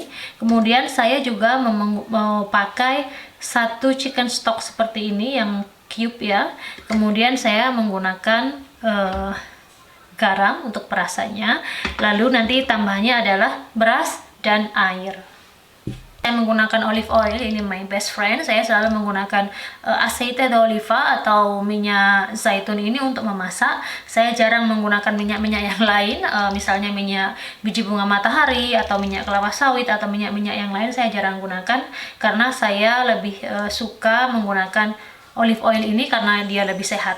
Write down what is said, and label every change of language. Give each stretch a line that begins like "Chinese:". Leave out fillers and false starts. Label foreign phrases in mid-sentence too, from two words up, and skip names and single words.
Indonesian: Kemudian saya juga mau pakai 1
English: chicken stock
Indonesian: seperti ini yang cube ya. Kemudian saya menggunakan garam untuk perasanya. Lalu nanti tambahannya adalah beras dan air. Saya menggunakan
English: olive oil,
Indonesian: ini
English: my best friend.
Indonesian: Saya selalu menggunakan
Spanish: aceite de oliva
Indonesian: atau minyak zaitun ini untuk memasak. Saya jarang menggunakan minyak-minyak yang lain, misalnya minyak biji bunga matahari atau minyak kelapa sawit atau minyak-minyak yang lain saya jarang gunakan, karena saya lebih suka menggunakan
English: olive oil
Indonesian: ini karena dia lebih sehat.